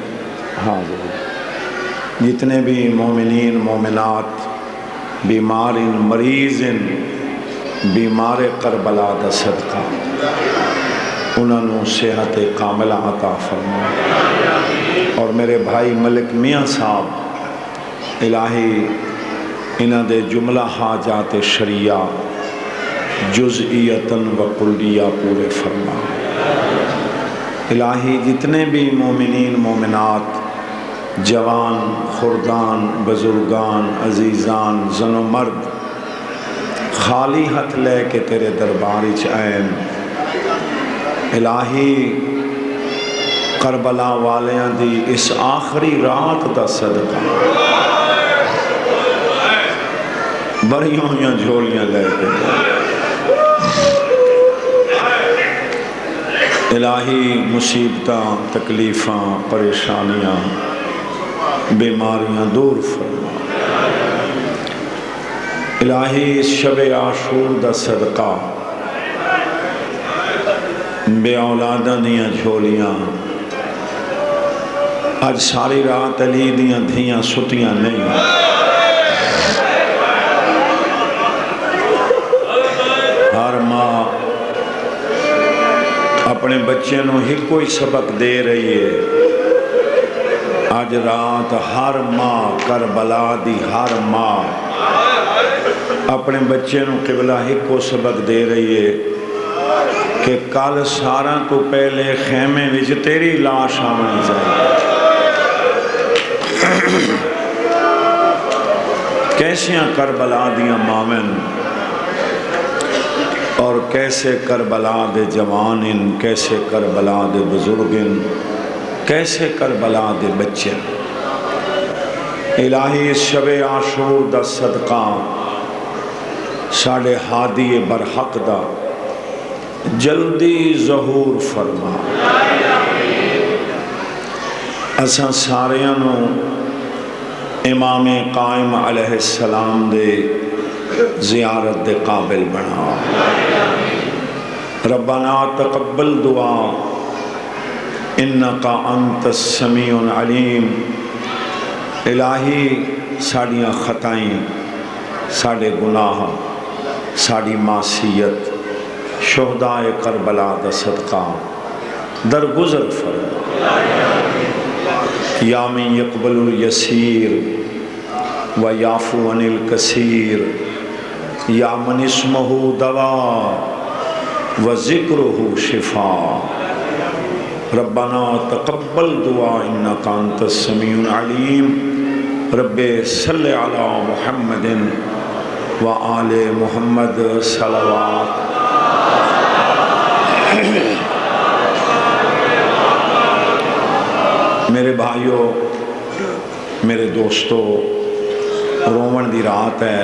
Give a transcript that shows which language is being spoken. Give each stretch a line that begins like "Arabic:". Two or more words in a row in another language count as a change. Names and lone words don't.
Punjabi: جتنے بھی مومنین مومنات بیمار مریض بیمار کربلا دا صدقہ انہوں صحت کاملہ عطا فرما اور میرے بھائی ملک میاں صاحب الہی انہاں دے جملہ حاجات شریعہ جزئیتاً و کلیہ پورے فرما الہی جتنے بھی مومنین مومنات جوان خردان بزرگان عزیزان زن و مرد خالی ہاتھ لے کے تیرے دربار وچ آئیں الہی کربلا والیاں دی اس آخری رات دا صدقہ بڑیوں یا جھولیاں لے کے الہی مصیبتاں تکلیفاں پریشانیاں بیماریاں دور فرما الہی اس شب عاشور دا صدقہ بے اولادہ دیاں جھولیاں آج ساری رات علی دیاں دھیاں ستیاں نہیں ہر ماں اپنے بچے نو ہی کوئی سبق دے رہی ہے آج رات ہر ماں کربلا دی ہر ماں اپنے بچے نو قبلہ ہی کو سبق دے رہی ہے کہ کل سارا تو پہلے خیمے وچ تیری لاش آمنی جائے کیسیاں کربلا دیاں ماوین اور کیسے کربلا دے جوانن، کیسے کربلا دے بزرگن، کیسے کربلا دے بچے۔ الہی اس شب عاشور دا صدقہ ساڑے ہادی برحق دا جلدی ظہور فرما۔ اساں ساریاں نو امام قائم علیہ السلام دے زیارت دے قابل بنا۔
Arabic: ربنا تقبل دعا انکا انت السمیع العلیم۔
Punjabi: الہی ساڑیاں خطائیں، ساڑے گناہ، ساڑی معصیت شہدائے کربلا دا صدقہ درگزر فرما۔
Arabic: یا من یقبل الیسیر و یعفو عن الکثیر، یا من اسمہ دوا و ذکرہ شفا۔ ربنا تقبل دعا انکا انت السمیع العلیم۔ رب صلی علی محمد و آل محمد صلوات۔
Punjabi: میرے بھائیوں، میرے دوستو، رومن دی رات ہے۔